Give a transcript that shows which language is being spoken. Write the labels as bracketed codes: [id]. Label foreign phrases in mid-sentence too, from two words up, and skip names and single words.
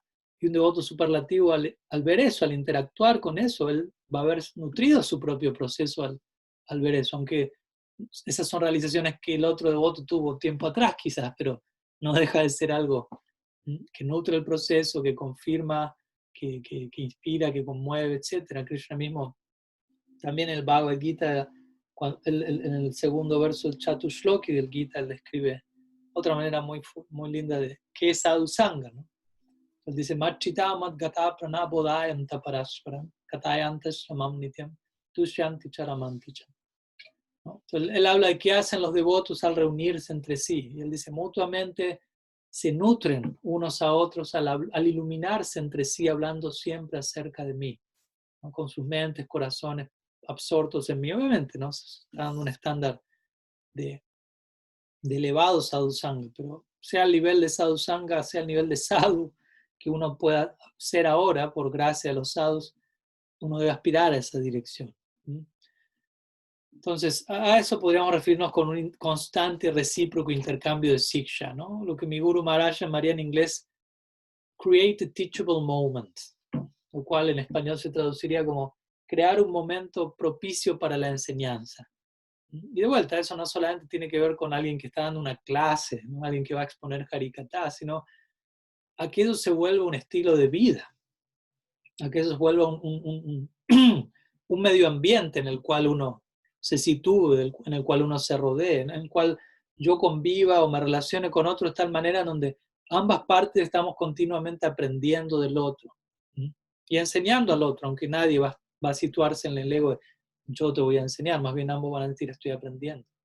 [es] Y un devoto superlativo, al ver eso, al interactuar con eso, él va a haber nutrido su propio proceso al ver eso, aunque esas son realizaciones que el otro devoto tuvo tiempo atrás quizás, pero no deja de ser algo que nutre el proceso, que confirma, que inspira, que conmueve, etc. Krishna mismo, también el Bhagavad Gita, en el segundo verso del Chatushloki del Gita, él describe otra manera muy, muy linda de qué es [sa] sadhu sangha, [es] ¿no? Él dice, [sa] Machita mat gata pranabodayanta parasparam katayantas shamam nityam tushyanti charamanticham. [es] ¿No? Entonces, él habla de qué hacen los devotos al reunirse entre sí. Y él dice, mutuamente se nutren unos a otros al iluminarse entre sí, hablando siempre acerca de mí, ¿no? Con sus mentes, corazones absortos en mí. Obviamente, ¿no? Está dando un estándar de elevado [sa] sadhu sangha, [es] pero sea el nivel de [sa] sadhu sangha, [es] sea el nivel de sadhu que uno pueda ser ahora, por gracia de los sadhus, uno debe aspirar a esa dirección. Entonces, a eso podríamos referirnos con un constante y recíproco intercambio de siksha, ¿no? Lo que mi Guru Maharaj llamaría en inglés [en] create a teachable moment, [es] ¿no? Lo cual en español se traduciría como crear un momento propicio para la enseñanza. Y de vuelta, eso no solamente tiene que ver con alguien que está dando una clase, ¿no? Alguien que va a exponer Harikatha, sino a que eso se vuelva un estilo de vida, a que eso se vuelva un medio ambiente en el cual uno se sitúe, en el cual uno se rodee, en el cual yo conviva o me relacione con otro de tal manera en donde ambas partes estamos continuamente aprendiendo del otro y enseñando al otro, aunque nadie va a situarse en el ego de yo te voy a enseñar, más bien ambos van a decir estoy aprendiendo.